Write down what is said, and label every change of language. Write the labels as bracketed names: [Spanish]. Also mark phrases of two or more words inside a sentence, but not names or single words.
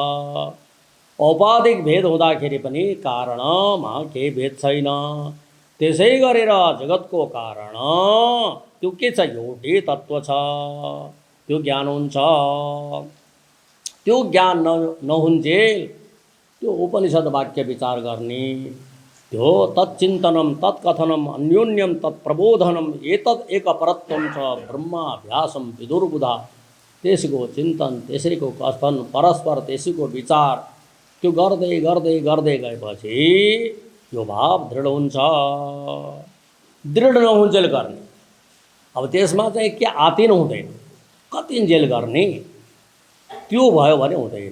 [Nepali] औपाधिक भेद हुँदाखेरि पनि कारणमा केही भेद छैन। त्यसै गरेर जगतको कारण त्यो के छ, एउटै तत्त्व छ, त्यो ज्ञान हुन्छ। त्यो ज्ञान नहुन्जेल त्यो उपनिषद वाक्य विचार गर्ने, त्यो [Sanskrit] तच्चिन्तनम तत्कथनम अन्योन्यम तत्प्रबोधनम एतद् एकपरत्वम च ब्रह्माभ्यासम विदुर्बुधा। [Nepali] त्यसको चिन्तन, त्यसैको कथन, परस्पर त्यसैको विचार, त्यो गर्दै गर्दै गर्दै गएपछि यो भाव दृढ हुन्छ। दृढ नहुन्जेल गर्ने, अब त्यसमा चाहिँ के आतिन हुँदैन, कतिन्जेल गर्ने त्यो भयो भने हुँदैन।